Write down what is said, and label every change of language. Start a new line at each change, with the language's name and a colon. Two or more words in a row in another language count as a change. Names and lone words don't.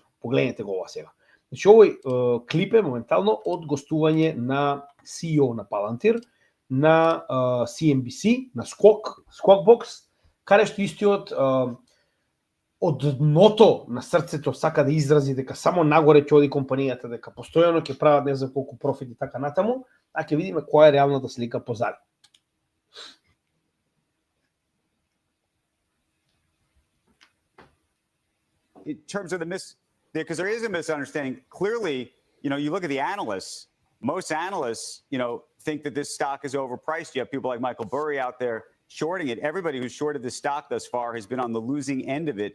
Macedonian: Погледнете го ова сега. Значи, овој клип е моментално од гостување на CEO на Palantir, на CNBC, на Squawkbox, каде што истиот од дното на срцето сака да изрази дека само нагоре ќе оди компанијата, дека постојано ќе прават не знам колку профит и така натаму, а ќе видиме која е реалната слика позади.
English: In terms of because there is a misunderstanding. Clearly, you look at the analysts, most analysts, think that this stock is overpriced. You have people like Michael Burry out there shorting it. Everybody who's shorted this stock thus far has been on the losing end of it.